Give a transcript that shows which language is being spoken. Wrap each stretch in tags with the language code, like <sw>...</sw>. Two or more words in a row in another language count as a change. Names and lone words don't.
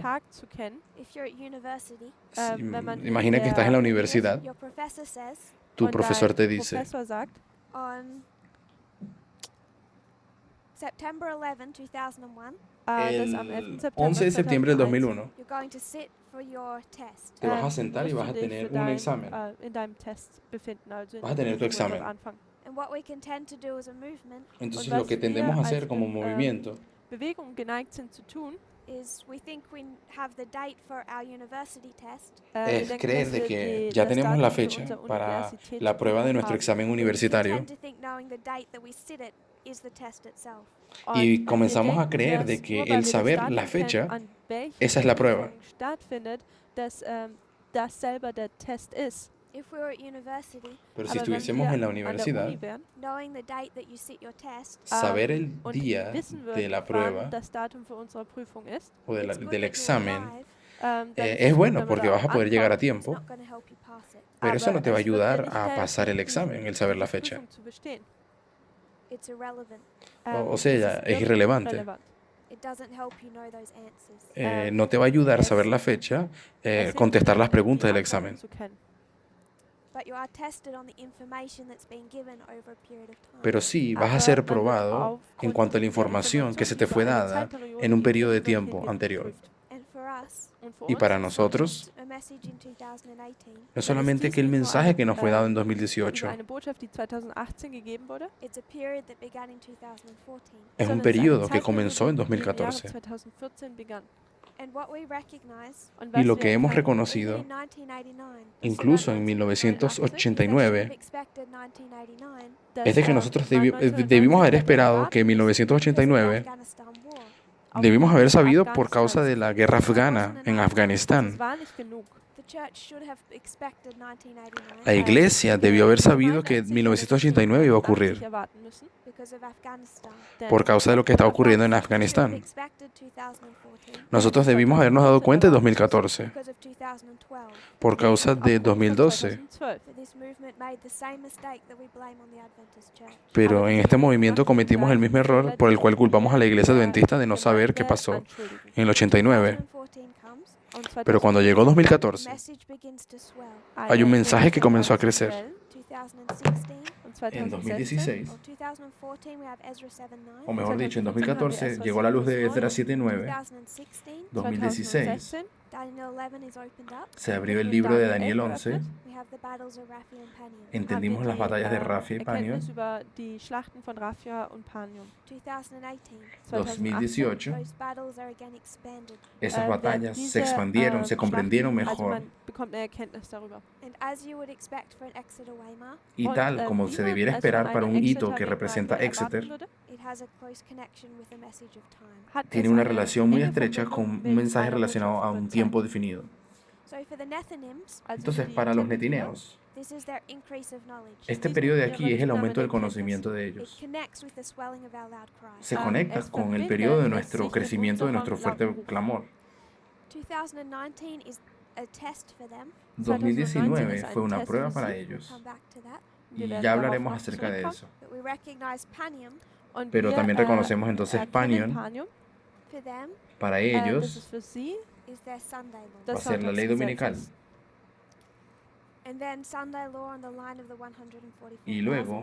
<de>Tag zu kennen.</de> <en>If you're at university,</en> <de>Wenn man in</de> <es>Imagina que estás en la</es> <de>der</de> <es>universidad,</es> <en>your professor says</en> <es>tu</es> <de>und</de> <es>profesor</es> <de>dein</de> <es>te dice,</es> <de>Professor sagt,</de> <en>on September 11, 2001,</en> <de>dass am 11.</de> <es>el</es> <de>September</de> <es>11 de septiembre del</es> <de>2001</de> <es>2001,</es> <en>you're going to sit for your test.</en> <es>te vas a sentar y</es> <de>musst</de> <es>vas</es> <de>du</de> <es>a</es> <de>dich</de> <es>tener</es> <de>für</de> <es>un</es> <de>dein,</de> <es>examen.</es> <de>in deinem Test befinden, also in</de> <es>Vas a</es> <de>der</de> <es>tener tu</es> <de>Prüfung und</de> <es>examen.</es> <de>dort anfangen.</de> <en>And what we can tend to do as a movement</en> <es>Entonces</es> <de>was</de> <es>lo que</es> <de>wir</de> <es>tendemos a hacer</es> <de>als</de> <es>como movimiento</es> <de>Bewegung geneigt sind zu tun,</de> <en>is we think we have the date for our university test,</en> <de>wir</de> <es>es</es> <de>denken,</de> <es>creer</es> <de>dass</de> <es>de</es> <de>wir</de> <es>que ya</es> <de>das</de> <es>tenemos la</es> <de>Datum für</de> <es>fecha</es> <de>unser</de> <es>para la prueba de nuestro</es> <de>Universitätsprüfung</de> <es>examen</es> <en>we</en> <es>universitario</es> <en>tend to think knowing the date that we sit it is the test itself.</en> <de>haben.</de> <es>y</es> <de>Und</de> <es>comenzamos</es> <de>wir</de> <es>a creer</es> <de>denken,</de> <es>de</es> <de>dass</de> <es>que</es> <de>nur weil</de> <es>el</es> <de>wir das</de> <es>saber</es> <de>Datum</de> <es>la</es> <de>kennen,</de> <es>fecha,</es> <de>an welchem</de> <es>esa es la</es> <de>die</de> <es>prueba.</es> <de>Prüfung stattfindet, dass das selber der Test ist.</de> <en>If we were at university,</en> <es>Pero si</es> <de>Aber wenn</de> <es>estuviésemos</es> <de>wir</de> <es>en la</es> <de>an der</de> <es>universidad,</es> <de>Uni wären,</de> <en>knowing the date that you sit your test,</en> <es>saber el</es> <de>und</de> <es>día</es> <de>wissen</de> <es>de</es> <de>würden,</de> <es>la prueba</es> <de>wann das Datum für unsere Prüfung ist,</de> <es>o</es> <en>it's good</en> <es>del</es> <en>that you'll</en> <es>examen</es> <en>arrive,</en> <de>dann</de> <es>es</es> <de>ist gut,</de> <es>bueno</es> <de>wenn wir</de> <es>porque</es> <de>da</de> <es>vas a</es> <de>auch</de> <es>poder llegar a</es> <de>ankommen.</de> <en>it's</en> <es>tiempo,</es> <en>not going to help you pass it.</en> <es>pero eso no te va a</es> <de>Aber es wird dir</de> <es>ayudar</es> <de>nicht</de> <es>a pasar el</es> <de>helfen,</de> <es>examen, el saber la</es> <de>diese</de> <es>fecha.</es> <de>Prüfung zu bestehen.</de> <en>It's irrelevant.</en> <es>O sea, es irrelevante.</es> <de>irrelevant.</de> <en>It doesn't help you know those answers.</en> <es>No te va a ayudar a saber la fecha,</es> <de>Es</de> <es>contestar</es> <de>hilft</de> <es>las</es> <de>nicht,</de> <es>preguntas</es> <de>die</de> <es>del</es> <de>Antworten</de> <es>examen.</es> <de>zu kennen.</de> <en>But you are tested on the information that's been given over a period of time.</en> <es>Pero sí, vas a</es> <de>Aber</de> <es>ser</es> <de>man wird</de> <es>probado en</es> <de>aufgrund</de> <es>cuanto a la</es> <de>der</de> <es>información que se te</es> <de>über</de> <es>fue</es> <de>eine</de> <es>dada</es> <de>Zeitperiode</de> <es>en un periodo de</es> <de>gegeben wird,</de> <es>tiempo</es> <de>wird</de> <es>anterior.</es> <de>geprüft.</de> <en>And for us,</en> <de>Und für</de> <es>Y</es> <de>uns</de> <es>para</es> <de>ist</de> <es>nosotros,</es> <en>a message in 2018,</en> <es>no solamente que el mensaje que nos fue dado en 2018</es> <de>eine Botschaft, die 2018 gegeben wurde,</de> <en>it's a period that began in 2014.</en> <es>es un</es> <de>sondern es ist eine</de> <es>periodo que</es> <de>Zeitperiode,</de> <es>comenzó en</es> <de>die im Jahre</de> <es>2014.</es> <de>2014 begann.</de> <en>And what we recognize,</en> <de>Und</de> <es>Y</es> <de>was</de> <es>lo</es> <de>wir</de> <es>que hemos</es> <de>erkennen,</de> <es>reconocido,</es> <en>even in 1989,</en> <es>incluso en</es> <en>we should</en> <es>1989,</es> <en>have expected 1989</en> <de>dass,</de> <es>es de que nosotros</es> <de>man</de> <es>debimos haber</es> <de>1989</de> <es>esperado que en</es> <en>because of the</en> <es>1989</es> <en>Afghanistan war.</en> <es>debimos haber sabido por causa de la guerra afgana en Afganistán.</es> <de>Es war nicht genug.</de> <en>The church should have expected 1989</en> <es>La iglesia debió haber sabido que 1989 iba a ocurrir</es> <de>Erwarten müssen,</de> <en>because of Afghanistan.</en> <de>denn</de> <es>por causa de lo que estaba ocurriendo en</es> <en>We should have</en> <es>Afganistán.</es> <en>expected 2014</en> <es>Nosotros debimos habernos dado cuenta en 2014</es> <en>because of 2012.</en> <es>por causa de</es> <de>aufgrund von</de> <es>2012.</es> <de>2012.</de> <en>But this movement made the same mistake that we blame on the Adventist church.</en> <es>Pero en este movimiento cometimos el mismo error por el cual culpamos a la iglesia adventista de no saber qué pasó en el 89.</es> <en>2014 comes,</en> <de>Und</de> <es>Pero cuando llegó</es> <en>the</en> <es>2014,</es> <en>message begins to swell.</en> <es>hay un mensaje que comenzó a crecer.</es> <en>2016</en> <es>En 2016,</es> <en>or 2014 we have Ezra 7:9.</en> <es>o mejor dicho, en 2014 llegó la luz de Esdras 7:9.</es> <en>2016 2016 Daniel 11 is opened up.</en> <es>se abrió el libro de Daniel 11.</es> <en>We have the battles of Raphi and Panium.</en> <es>Entendimos las batallas de Rafi y Panion.</es> <de>Erkenntnis über die Schlachten von Raphia und Panium.</de> <en>2018</en> <es>2018,</es> <en>those battles are again expanded.</en> <es>esas batallas se expandieron, se comprendieron</es> <de>Also</de> <es>mejor.</es> <de>man bekommt eine Erkenntnis darüber.</de> <en>And as you would expect for an Exeter Weimar,</en> <es>Y tal como</es> <de>wie</de> <es>se</es> <de>man</de> <es>debiera</es> <de>es</de> <es>esperar</es> <de>von</de> <es>para</es> <de>einer</de> <es>un hito</es> <de>Exeter</de> <es>que</es> <de>Weimar</de> <es>representa</es> <de>erwarten</de> <es>Exeter,</es> <de>würde,</de> <en>it has a close connection with the message of time.</en> <de>hat</de> <es>tiene</es> <de>es</de> <es>una</es> <de>eine</de> <es>relación muy</es> <de>enge</de> <es>estrecha</es> <de>Verbindung</de> <es>con</es> <de>mit</de> <es>un mensaje</es> <de>einer</de> <es>relacionado</es> <de>Botschaft</de> <es>a</es> <de>über</de> <es>un</es> <de>Zeit.</de> <es>tiempo definido.</es> <en>So for the Nethinims,</en> <de>Also</de> <es>Entonces,</es> <de>die</de> <es>para los</es> <de>Nethinier,</de> <es>netineos,</es> <en>this is their increase of knowledge.</en> <es>este periodo de aquí es el aumento del conocimiento de</es> <en>It</en> <es>ellos.</es> <en>connects with the swelling of our loud cries.</en> <es>Se conecta con el periodo de nuestro crecimiento, de nuestro fuerte clamor.</es> <en>2019 is a test for them.</en> <es>2019 fue una prueba para</es> <en>We'll</en> <es>ellos.</es> <en>come back to that.</en> <es>Y</es> <de>Wir werden</de> <es>ya</es> <de>darauf</de> <es>hablaremos</es> <de>noch</de> <es>acerca de</es> <de>zurückkommen.</de> <es>eso.</es> <en>But we recognize Panium</en> <de>Und</de> <es>Pero</es> <de>wir,</de> <es>también reconocemos entonces</es> <de>erkennen</de> <es>Panion.</es> <en>for them</en> <es>Para</es> <de>das</de> <es>ellos</es> <de>ist für sie</de> <en>is their Sunday law.</en> <de>das</de> <es>va a ser la ley</es> <de>Sonntagsgesetz</de> <es>dominical.</es> <de>ist.</de> <en>And then Sunday law on the line of the 144,000</en> <es>Y luego,</es>